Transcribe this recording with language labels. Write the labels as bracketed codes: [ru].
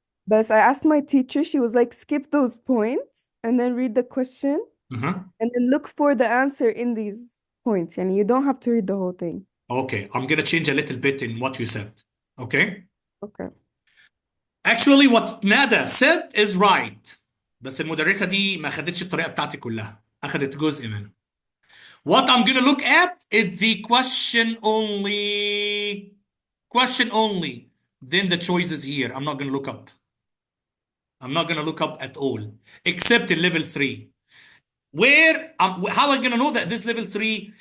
[en] But I asked my teacher, she was like, skip those points and then read the question Uh-huh. and then look for the answer in these points. And you don't have to read the whole thing. Okay. I'm gonna change a little bit in what you said. Okay. Okay. Actually what Nada said is right. [ar] بس المدرسة دي ما خدتش الطريقة بتاعتي كلها. أخدت جزء منها. [en] What I'm gonna look at is the question only. Question only. Then the choices here. I'm not gonna look up. I'm not gonna look up at all. Except in level 3. Where, how am I gonna know that this level 3?